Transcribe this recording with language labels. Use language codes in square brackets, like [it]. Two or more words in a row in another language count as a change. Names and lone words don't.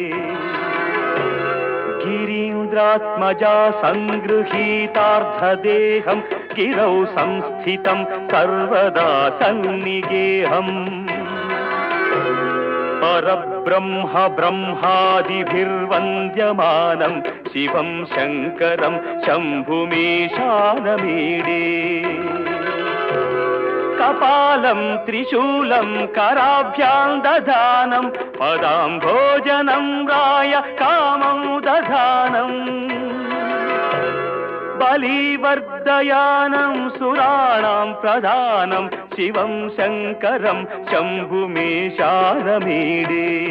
[sa] गिरीन्द्रात्मजा सङ्गृहीतार्धदेहं गिरौ संस्थितं सर्वदा सन्निगेहम् परब्रह्म ब्रह्मादिभिर्वन्द्यमानं शिवं शङ्करं शम्भुमीशानमीडे కపాలం త్రిశూలం కరాభ్యాం దధానం పదాంభోజనం రాయ కామం దధానం బలివర్ధయానం సురాణాం ప్రధానం శివం శంకరం శంభుమేశానమీడే